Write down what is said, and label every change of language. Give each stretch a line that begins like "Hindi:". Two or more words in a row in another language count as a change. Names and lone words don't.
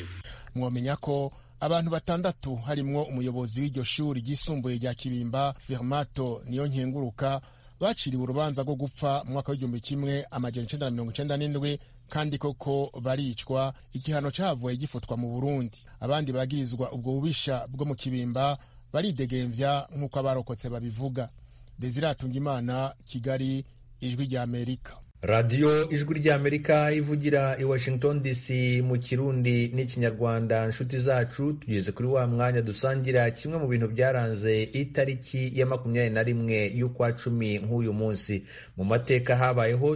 Rundi: Mwomenya ko abantu 6 harimwo umuyobozi w'iryo shuri ryisumbuye rya Kibimba Firmato Niyonkenguruka baciriwe urubanza rwo gupfa mu mwaka w'1997 kandi koko baricwa, igihano cavuye gifutwa mu Burundi. Abandi bagirizwa ubwo bubisha bwo mu Kibimba baridegemvya nk'uko abarokotse babivuga. Desire Hatungimana, Kigali, Ijwi rya Amerika. radiyo ijwi ry'Amerika ivugira i Washington DC mu Kirundi n'Ikinyarwanda. Inshuti zacu, tugeze kuri wa mwanya dusangira kimwe mu bintu byaranze itariki ya 21 y'ukwa 10 nk'uyu munsi mu mateka habayeho.